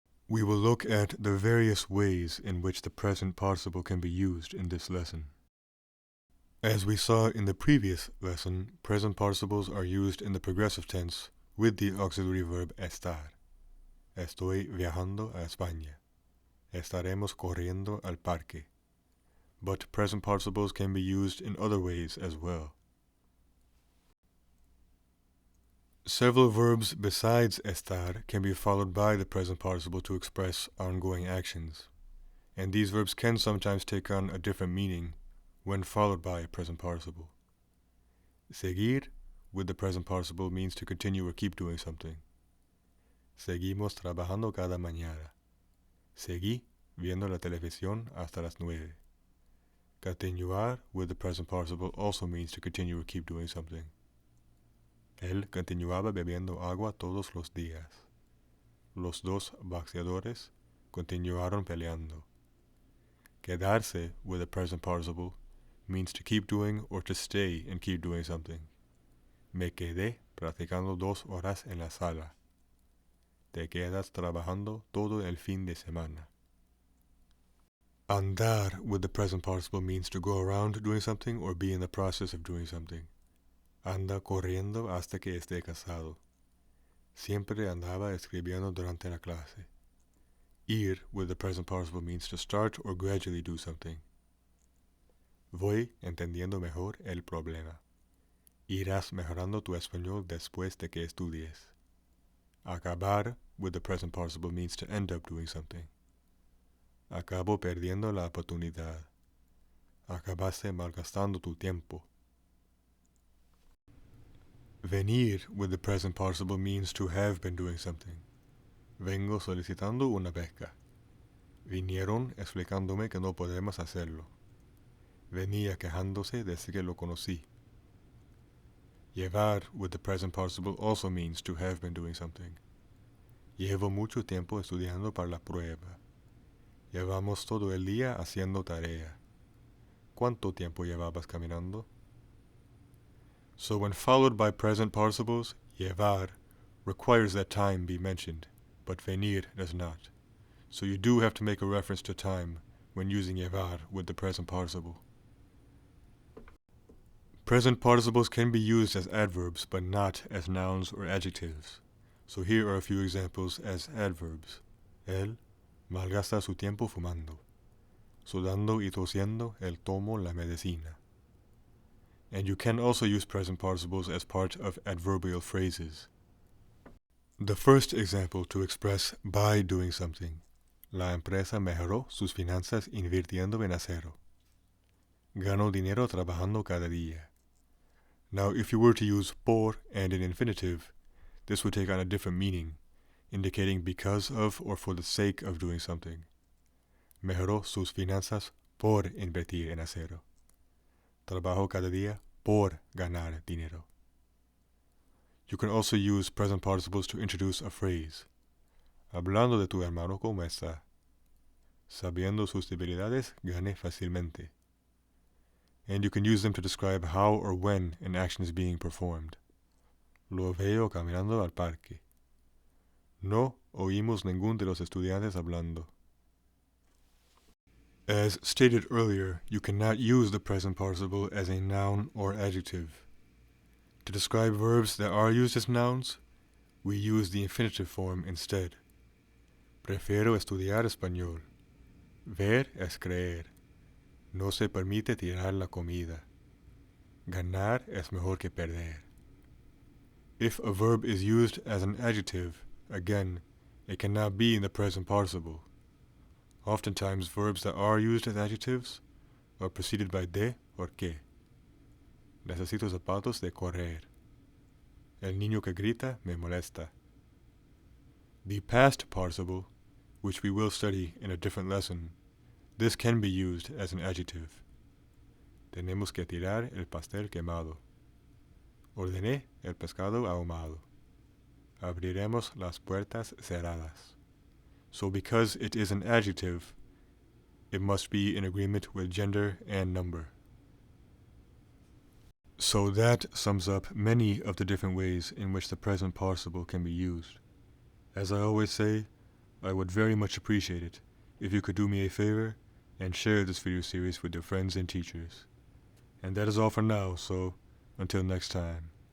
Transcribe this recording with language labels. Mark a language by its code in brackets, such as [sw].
[en] We will look at the various ways in which the present participle can be used in this lesson. As we saw in the previous lesson, present participles are used in the progressive tense with the auxiliary verb estar. [es] Estoy viajando a España. Estaremos corriendo al parque. [en] But present participles can be used in other ways as well. Several verbs besides estar can be followed by the present participle to express ongoing actions, and these verbs can sometimes take on a different meaning when followed by a present participle. Seguir with the present participle means to continue or keep doing something. [es] Seguimos trabajando cada mañana. Seguí viendo la televisión hasta las 9. [en] Continuar with the present participle also means to continue or keep doing something. [es] Él continuaba bebiendo agua todos los días. Los dos boxeadores continuaron peleando. [en] Quedarse with the present participle means to keep doing or to stay and keep doing something. [es] Me quedé practicando 2 horas en la sala. Te quedas trabajando todo el fin de semana. [en] Andar with the present participle means to go around doing something or be in the process of doing something. [es] Anda corriendo hasta que esté casado. Siempre andaba escribiendo durante la clase. [en] Ir with the present participle means to start or gradually do something. [es] Voy entendiendo mejor el problema. Irás mejorando tu español después de que estudies. [en] Acabar with the present participle means to end up doing something. [es] Acabo perdiendo la oportunidad. Acabaste malgastando tu tiempo. [en] Venir with the present participle means to have been doing something. [es] Vengo solicitando una beca. Vinieron explicándome que no podemos hacerlo. Venía quejándose desde que lo conocí. [en] Llevar with the present participle also means to have been doing something. [es] Llevo mucho tiempo estudiando para la prueba. Llevamos todo el día haciendo tarea. ¿Cuánto tiempo llevabas caminando? [en] So when followed by present participles, llevar requires that time be mentioned, but venir does not. So you do have to make a reference to time when using llevar with the present participle. Present participles can be used as adverbs, but not as nouns or adjectives. So here are a few examples as adverbs. [es] Él malgasta su tiempo fumando. Sudando y tosiendo, él tomo la medicina. [en] And you can also use present participles as part of adverbial phrases. The first example to express by doing something. [es] La empresa mejoró sus finanzas invirtiendo en acero. Ganó dinero trabajando cada día. [en] Now, if you were to use por and an infinitive, this would take on a different meaning, indicating because of or for the sake of doing something. [es] Mejoró sus finanzas por invertir en acero. Trabajo cada día por ganar dinero. [en] You can also use present participles to introduce a phrase. [es] Hablando de tu hermano como está. Sabiendo sus debilidades, gane fácilmente. [en] And you can use them to describe how or when an action is being performed. [es] Lo veo caminando al parque. No oímos ningún de los estudiantes hablando. [en] As stated earlier, you cannot use the present participle as a noun or adjective. To describe verbs that are used as nouns, we use the infinitive form instead. Prefiero estudiar español. Ver es creer. No se permite tirar la comida. Ganar es mejor que perder. If a verb is used as an adjective, again, it cannot be in the present participle. Oftentimes, verbs that are used as adjectives are preceded by de or que. [es] Necesito zapatos de correr. El niño que grita me molesta. [en] The past participle, which we will study in a different lesson, this can be used as an adjective. [es] Tenemos que tirar el pastel quemado. Ordené el pescado ahumado. Abriremos las puertas cerradas. [en] So because it is an adjective, it must be in agreement with gender and number. So that sums up many of the different ways in which the present participle can be used. As I always say, I would very much appreciate it if you could do me a favor and share this video series with your friends and teachers. And that is all for now, so until next time.